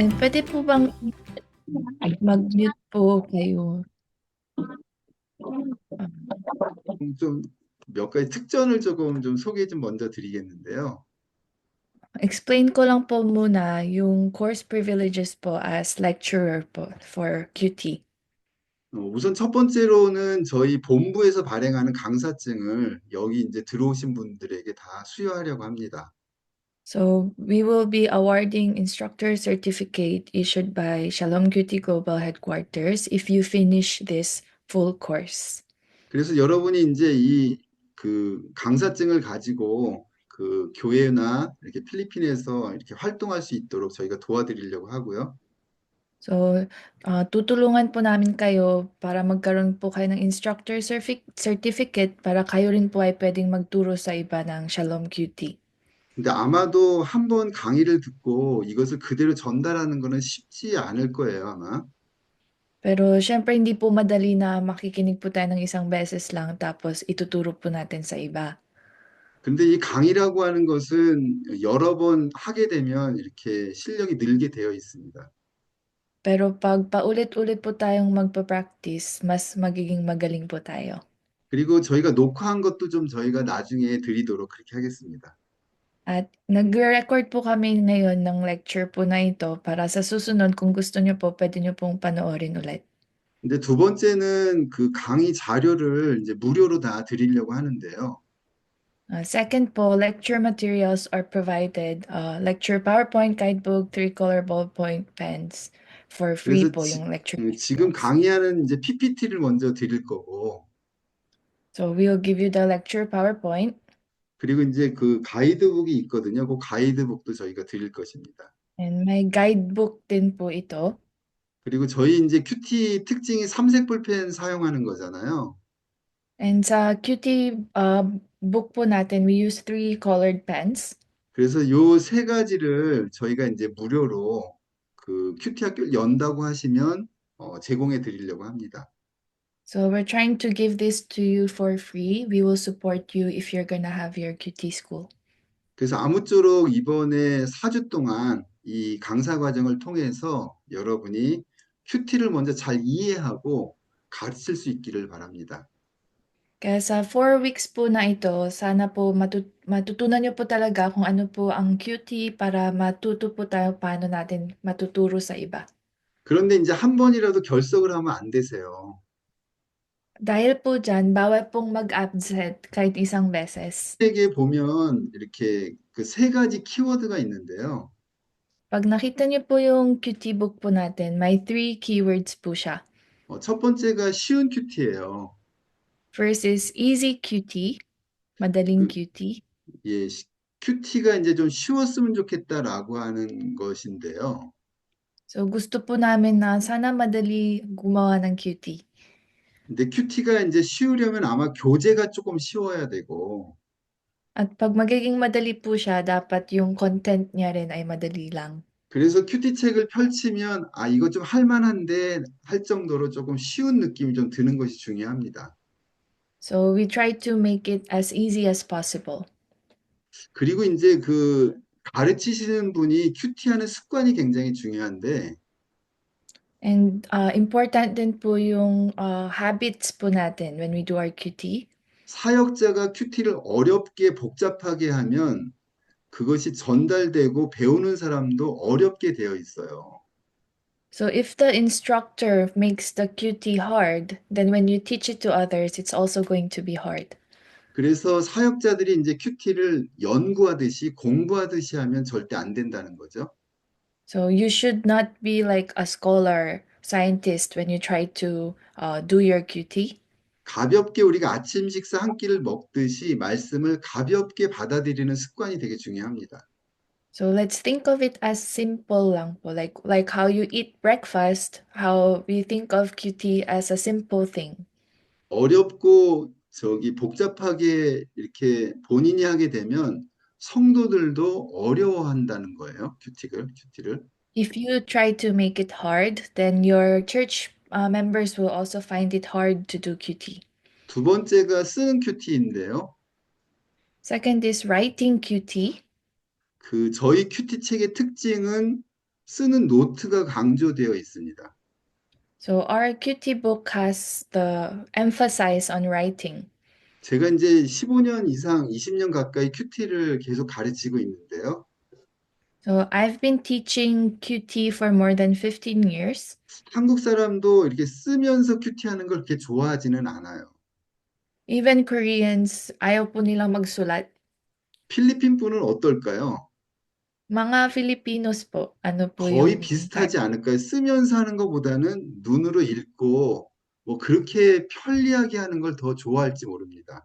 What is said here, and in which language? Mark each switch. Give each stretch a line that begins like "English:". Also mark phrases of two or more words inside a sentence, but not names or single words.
Filipino: Pwede po bang mag-mute po kayo?
Korean: 좀 몇 가지 특전을 조금 좀 소개 좀 먼저 드리겠는데요.
Filipino: Explain ko lang po muna yung
English: course privileges
Filipino: po
English: as lecturer
Filipino: po
English: for QT.
Korean: 우선 첫 번째로는 저희 본부에서 발행하는 강사증을 여기 이제 들어오신 분들에게 다 수여하려고 합니다.
English: So we will be awarding instructor certificate issued by Shalom QT Global Headquarters if you finish this full course.
Korean: 그래서 여러분이 이제 이 그 강사증을 가지고 그 교회나 이렇게 필리핀에서 이렇게 활동할 수 있도록 저희가 도와드리려고 하고요.
Filipino: So, tutulungan po namin kayo para magkaroon po kayo ng
English: instructor certificate
Filipino: para kayo rin po ay pwedeng magturo sa iba ng Shalom QT.
Korean: 근데 아마도 한번 강의를 듣고 이것을 그대로 전달하는 거는 쉽지 않을 거예요, 아마.
Filipino: Pero syempre hindi po madali na makikinig po tayo ng isang beses lang tapos ituturo po natin sa iba.
Korean: 근데 이 강의라고 하는 것은 여러 번 하게 되면 이렇게 실력이 늘게 되어 있습니다.
Filipino: Pero pag paulit-ulit po tayong magpa-practice, mas magiging magaling po tayo.
Korean: 그리고 저희가 녹화한 것도 좀 저희가 나중에 드리도록 그렇게 하겠습니다.
Filipino: At nagre-record po kami ngayon ng lecture po na ito para sa susunod kung gusto nyo po, pwede nyo pong panoorin ulit.
Korean: 근데 두 번째는 그 강의 자료를 이제 무료로 다 드리려고 하는데요.
English: Second po, lecture materials are provided. Lecture PowerPoint, guidebook, three-color ballpoint pens for free
Korean: 그래서
Filipino: po yung lecture
Korean: 지금
English: materials.
Korean: 강의하는 이제 PPT를 먼저 드릴 거고,
English: So we'll give you the lecture PowerPoint.
Korean: 그리고 이제 그 가이드북이 있거든요. 그 가이드북도 저희가 드릴 것입니다.
Filipino: And may guidebook din po ito.
Korean: 그리고 저희 이제 큐티 특징이 삼색 볼펜 사용하는 거잖아요.
Filipino: And sa QT book po natin,
English: we use three colored pens.
Korean: 그래서 요 세 가지를 저희가 이제 무료로 그 큐티 학교를 연다고 하시면 제공해 드리려고 합니다.
English: So we're trying to give this to you for free. We will support you if you're gonna have your QT school.
Korean: 그래서 아무쪼록 이번에 4주 동안 이 강사 과정을 통해서 여러분이 큐티를 먼저 잘 이해하고 가르칠 수 있기를 바랍니다.
Filipino: Kaya sa 4 weeks po na ito, sana po matutunan niyo po talaga kung ano po ang QT para matuto po tayo paano natin matuturo sa iba.
Korean: 그런데 이제 한 번이라도 결석을 하면 안 되세요.
Filipino: Dahil po dyan, bawal pong mag-absent kahit isang beses.
Korean: 책에 보면 이렇게 그 세 가지 키워드가 있는데요.
Filipino: Pag nakita niyo po yung QT book po natin, may
English: three keywords
Filipino: po siya.
Korean: 첫 번째가 쉬운 큐티예요.
English: First is easy QT, madaling
Korean: 그,
English: QT.
Korean: 예, 큐티가 이제 좀 쉬웠으면 좋겠다라고 하는 것인데요.
Filipino: So gusto po namin na sana madali gumawa ng QT.
Korean: 근데 큐티가 이제 쉬우려면 아마 교재가 조금 쉬워야 되고,
Filipino: At pag magiging madali po siya, dapat yung content niya rin ay madali lang.
Korean: 그래서 큐티 책을 펼치면, 아, 이거 좀 할만한데 할 정도로 조금 쉬운 느낌이 좀 드는 것이 중요합니다.
English: So we try to make it as easy as possible.
Korean: 그리고 이제 그 가르치시는 분이 큐티하는 습관이 굉장히 중요한데,
English: And important
Filipino: din po yung
English: habits
Filipino: po natin
English: when we do our QT.
Korean: 사역자가 큐티를 어렵게 복잡하게 하면 그것이 전달되고 배우는 사람도 어렵게 되어 있어요.
English: So if the instructor makes the QT hard, then when you teach it to others, it's also going to be hard.
Korean: 그래서 사역자들이 이제 큐티를 연구하듯이 공부하듯이 하면 절대 안 된다는 거죠.
English: So you should not be like a scholar, scientist when you try to do your QT.
Korean: 가볍게 우리가 아침 식사 한 끼를 먹듯이 말씀을 가볍게 받아들이는 습관이 되게 중요합니다.
English: So let's think of it as simple
Filipino: lang po.
English: Like how you eat breakfast, how we think of QT as a simple thing.
Korean: 어렵고 복잡하게 이렇게 본인이 하게 되면 성도들도 어려워한다는 거예요. 큐티를.
English: If you try to make it hard, then your church members will also find it hard to do QT.
Korean: 두 번째가 쓰는 큐티인데요.
English: Second is writing QT.
Korean: 그 저희 큐티 책의 특징은 쓰는 노트가 강조되어 있습니다.
English: So our QT book has the emphasis on writing.
Korean: 제가 이제 15년 이상, 20년 가까이 큐티를 계속 가르치고 있는데요.
English: So I've been teaching QT for more than 15 years.
Korean: 한국 사람도 이렇게 쓰면서 큐티하는 걸 그렇게 좋아하지는 않아요.
English: Even Koreans,
Filipino: ayaw po nilang magsulat.
Korean: 필리핀 분은 어떨까요?
Filipino: Mga Filipinos po, ano po yung
Korean: 거의
English: type?
Korean: 비슷하지 않을까요? 쓰면서 하는 것보다는 눈으로 읽고 뭐 그렇게 편리하게 하는 걸 더 좋아할지 모릅니다.